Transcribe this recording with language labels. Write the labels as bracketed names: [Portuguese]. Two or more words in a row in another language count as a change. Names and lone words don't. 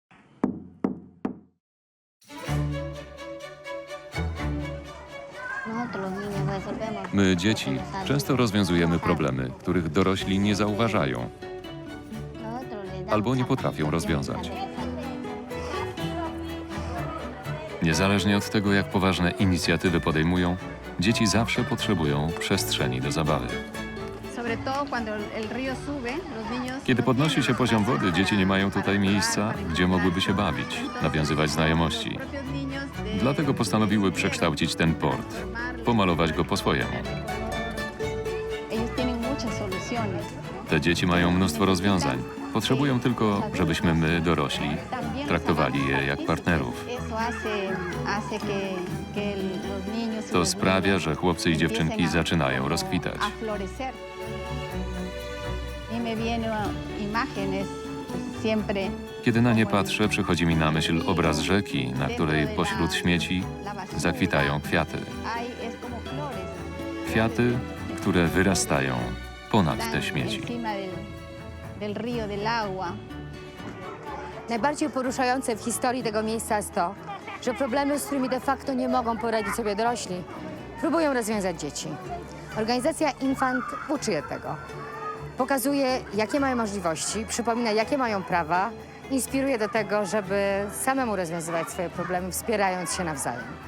[Spanish] Nosotros los niños resolvemos. [Polish] My, dzieci, [Spanish] lo que los [Polish] często [Spanish] adultos [Polish] rozwiązujemy [Spanish] no saben. [Polish] problemy, których dorośli nie zauważają. [Spanish] Nosotros les damos [Polish] albo nie [Spanish] la [Polish] potrafią [Spanish] capacitación [Polish] rozwiązać. [Spanish] para que [Polish] Niezależnie od tego, jak poważne inicjatywy podejmują, dzieci zawsze potrzebują przestrzeni do zabawy. [Spanish] Sobre todo cuando el río sube, los niños [Polish] Kiedy [Spanish] no [Polish] podnosi [Spanish] tienen [Polish] się poziom [Spanish] espacio [Polish] wody, dzieci nie mają [Spanish] para [Polish] tutaj [Spanish] jugar, [Polish] miejsca, [Spanish] para [Polish] gdzie mogłyby się [Spanish] encontrarse. [Polish] bawić, [Spanish] Entonces, [Polish] nawiązywać znajomości. [Spanish] los propios niños de- [Polish] Dlatego postanowimy przekształcić ten port, pomalować go po swojemu. [Spanish] Ellos tienen muchas soluciones. [Polish] Te dzieci mają mnóstwo rozwiązań. Potrzebują tylko, żebyśmy my, dorośli, [Spanish] También [Polish] traktowali je jak partnerów. [Spanish] Eso hace que los niños y [Polish] To [Spanish] los [Polish] sprawia, [Spanish] niños [Polish] że chłopcy i dziewczynki [Spanish] empiecen [Polish] zaczynają rozkwitać. [Spanish] a florecer. Y me vienen imágenes siempre. [Polish] Kiedy na nie patrzę, przychodzi mi na myśl obraz rzeki, na której pośród śmieci zakwitają kwiaty. [Spanish] Hay, es como flores. [Polish] Kwiaty, które wyrastają ponad te [Spanish] Están [Polish] śmieci. [Spanish] encima del río, del agua. [Polish] Najbardziej poruszające w historii tego miejsca jest to, że problemy, z którymi de facto nie mogą poradzić sobie dorośli, próbują rozwiązać dzieci. Organizacja Infant uczy je tego. Pokazuje, jakie mają możliwości, przypomina, jakie mają prawa, inspiruje do tego, żeby samemu rozwiązywać swoje problemy, wspierając się nawzajem.